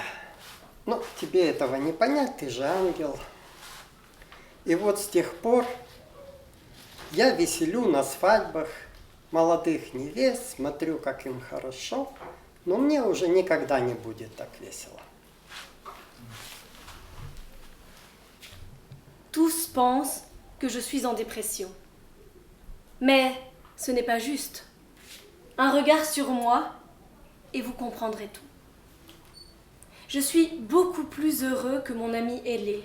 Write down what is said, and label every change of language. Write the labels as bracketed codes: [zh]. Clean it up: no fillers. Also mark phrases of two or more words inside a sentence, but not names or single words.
[ru] Но тебе этого не понять, ты же ангел. И вот с тех пор я веселю на свадьбах молодых невест, смотрю, как им хорошо, но мне уже никогда не будет так весело. [fr] Tous pensent que je suis en dépression. Mais ce n'est pas juste. Un regard sur moi et vous comprendrez tout. Je suis beaucoup plus heureux que mon ami ailé.